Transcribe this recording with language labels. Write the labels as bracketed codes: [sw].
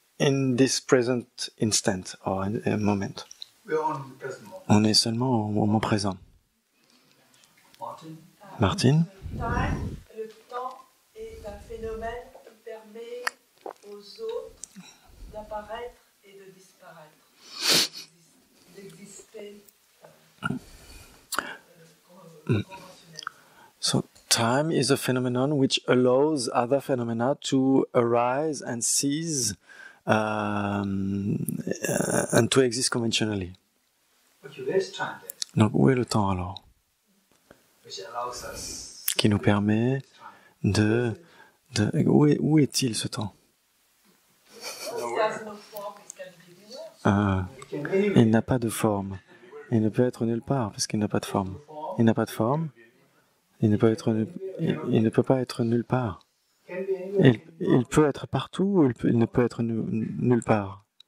[en] in this present instant or in a moment. We're on the present moment. [fr] On est seulement au moment présent. Martin? Martine? Time, le temps est un phénomène qui permet aux autres d'apparaître et de disparaître, d'exister conventionnellement. [en] So time is a phenomenon which allows other phenomena to arise and cease and to exist conventionally. Okay, where's time then? [fr] Donc où est le temps alors? [en] Which allows us [fr] Qui nous permet de où est-il ce temps? [en] It has no form, it can be anywhere. it can anyway. [fr] Il n'a pas de forme. Il ne peut être nulle part parce qu'il n'a pas de forme. Il n'a pas de forme. Il ne peut pas être nulle part. [en] Can be anywhere. [fr] Il peut être partout ou il ne peut être nulle part.